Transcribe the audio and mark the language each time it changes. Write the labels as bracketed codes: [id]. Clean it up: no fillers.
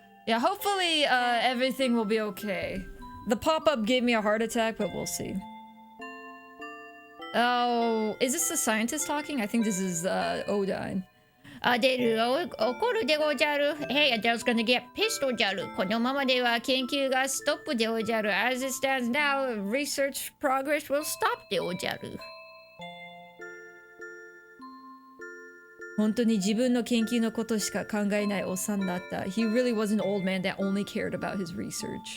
[en] Yeah, hopefully everything will be okay. The pop-up gave me a heart attack, but we'll see. Oh, is this the scientist talking? I think this is Odine. [ja] 出る怒るでごじゃる。 [en] Hey, Adele's gonna get pissed おじゃる。 [ja] このままでは研究がストップでおじゃる。 [en] As it stands now, research progress will stop でおじゃる。 [ja] 本当に自分の研究のことしか考えないおっさんだった。 [en] He really was an old man that only cared about his research.